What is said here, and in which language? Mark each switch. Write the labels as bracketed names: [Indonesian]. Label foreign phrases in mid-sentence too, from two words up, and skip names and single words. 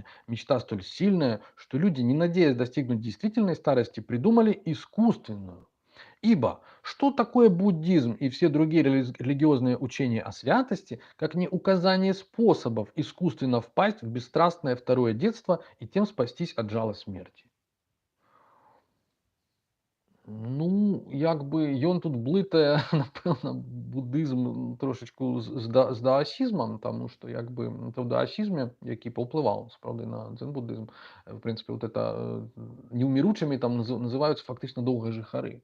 [Russian] Мечта столь сильная, что люди, не надеясь достигнуть действительной старости, придумали искусственную. Ибо что такое буддизм и все другие религиозные учения о святости, как не указание способов искусственно впасть в бесстрастное второе детство и тем спастись от жала смерти? [Belarusian] Ну, як бы ён тут блытае, напэўна, буддызм трошачку з даасізмам, таму што як бы в даасізме, які паўплываў сапраўды на дзен-буддызм, в прынцыпе, [Russian] вот это [Belarusian] неўміручымі там называюцца фактычна доўгыя жыхары.